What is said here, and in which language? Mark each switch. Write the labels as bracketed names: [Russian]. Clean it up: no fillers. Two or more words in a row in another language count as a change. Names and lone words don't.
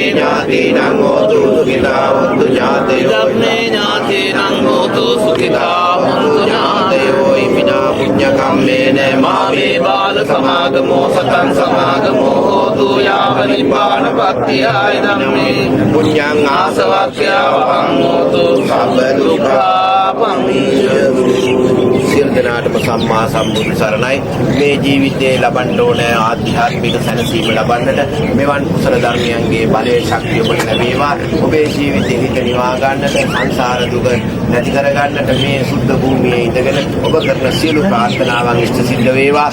[Pali] ज्ञातीनां होतु सुखिता हन्तु ज्ञातयो इदं मे ज्ञातीनां होतु सुखिता हन्तु ज्ञातयो इमिना पुण्यकम्मेन मामे बाल समागमो सतं समागमो होतु यावनिपानपत्त्या इदं मे पुण्यं आसवाक्यावहं होतु සබ්බ දුක්ඛාපං [Sinhala] සියලු දෙනාටම සම්මා සම්බුදු සරණයි. මේ ජීවිතයේ ලබන්න ඕන ආධ්‍යාත්මික සැනසීම ලබන්නට මෙවන් කුසල ධර්මයන්ගේ බලයේ ශක්තිය ඔබට ලැබේවා. ඔබේ ජීවිතේ හිත නිවා ගන්නට, සංසාර දුක නැති කර ගන්නට මේ සුද්ධ භූමියේ ඉඳගෙන ඔබ කරන සියලු ප්‍රාර්ථනාවන් ඉෂ්ට සිද්ධ වේවා.